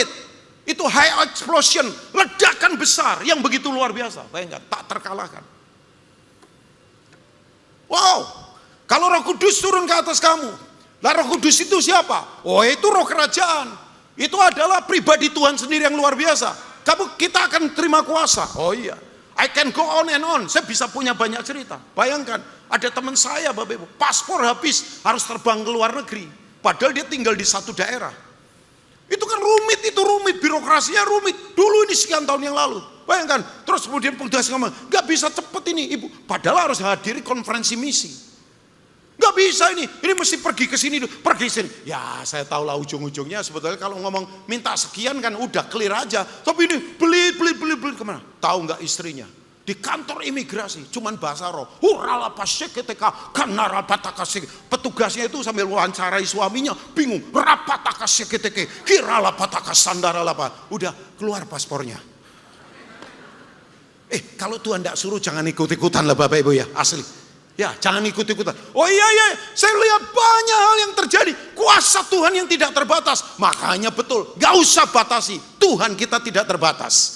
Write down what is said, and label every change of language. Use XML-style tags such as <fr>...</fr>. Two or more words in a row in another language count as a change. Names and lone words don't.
<id>Itu</id> <en>high explosion,</en> <id>ledakan besar yang begitu luar biasa. Bayangkan, tak terkalahkan. Wow, kalau Roh Kudus turun ke atas kamu. Lah Roh Kudus itu siapa? Oh, itu roh kerajaan. Itu adalah pribadi Tuhan sendiri yang luar biasa. Kita akan terima kuasa. Oh iya,</id> <en>I can go on and on.</en> <id>Saya bisa punya banyak cerita. Bayangkan, ada teman saya Bapak Ibu, paspor habis, harus terbang ke luar negeri. Padahal dia tinggal di satu daerah. Itu kan rumit, birokrasinya rumit. Dulu ini sekian tahun yang lalu. Bayangkan, terus kemudian petugas ngomong, gak bisa cepet ini ibu. Padahal harus hadiri konferensi misi. Gak bisa ini mesti pergi ke sini, pergi sini. Ya saya tahu lah ujung-ujungnya sebetulnya kalau ngomong minta sekian kan udah clear aja. Tapi ini beli kemana? Tahu nggak istrinya? Di kantor imigrasi, cuman bahasa roh. Hurala pasyeketeka kanara patakasik. Petugasnya itu sambil wawancarai suaminya, bingung. Rapatakaseketeke kirala patakasandara lapa. Udah keluar paspornya. Kalau Tuhan tidak suruh jangan ikut-ikutan lah Bapak Ibu ya, asli. Ya, jangan ikut-ikutan. Oh iya, saya lihat banyak hal yang terjadi. Kuasa Tuhan yang tidak terbatas. Makanya betul, gak usah batasi. Tuhan kita tidak terbatas.</id>